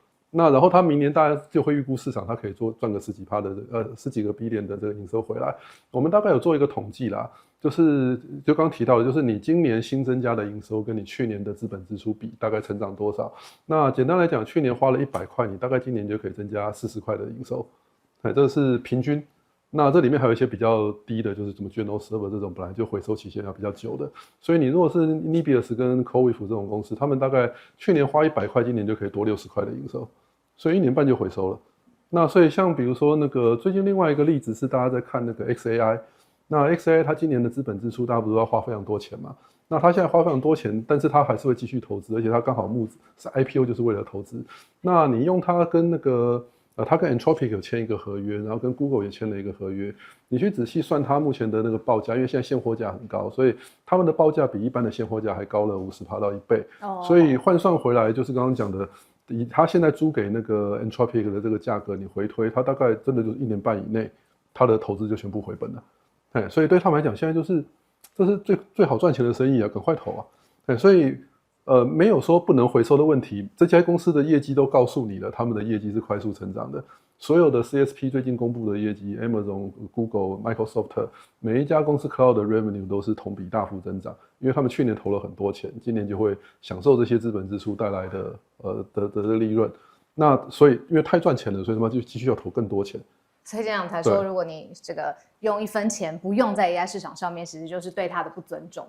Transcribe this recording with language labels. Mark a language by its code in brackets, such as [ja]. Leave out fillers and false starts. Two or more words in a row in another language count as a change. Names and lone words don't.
[zh] 那然後他明年大家就會預估市場，他可以賺個10幾%的10幾個 billion 的這個營收回來。我們大概有做一個統計啦，就剛提到的，就是你今年新增加的營收跟你去年的資本支出比，大概成長多少？那簡單來講，去年花了100塊，你大概今年就可以增加40塊的營收，這是平均。那這裡面還有一些比較低的，就是什麼 [en] General Server [zh] 這種本來就回收期限要比較久的，所以你如果是 Nebius 跟 CoreWeave 這種公司，他們大概去年花100塊，今年就可以多60塊的營收，所以1年半就回收了。那所以像比如說那個最近另外一個例子是大家在看那個 XAI， 那 XAI 它今年的資本支出大家不是要花非常多錢嘛？那它現在花非常多錢，但是它還是會繼續投資，而且它剛好是 IPO 就是為了投資。那你用它跟那個他跟 Anthropic 有簽一個合約，然後跟 Google 也簽了一個合約。你去仔細算它目前的那個報價，因為現在現貨價很高，所以他們的報價比一般的現貨價還高了50%到1倍。所以換算回來，就是剛剛講的，以他現在租給那個 Anthropic 的這個價格，你回推，他大概真的就是1年半以內，他的投資就全部回本了。所以對他們來講，現在就是這是最好賺錢的生意啊，趕快投啊。所以。沒有說不能回收的問題，這家公司的業績都告訴你了，他們的業績是快速成長的。所有的 CSP 最近公布的業績 ，Amazon、Google、Microsoft， 每一家公司 Cloud 的 Revenue 都是同比大幅增長，因為他們去年投了很多錢，今年就會享受這些資本支出帶來的利潤。那所以因為太賺錢了，所以他們就繼續要投更多錢。所以這樣才說，如果你這個用1分錢不用在 AI 市場上面，其實就是對他的不尊重。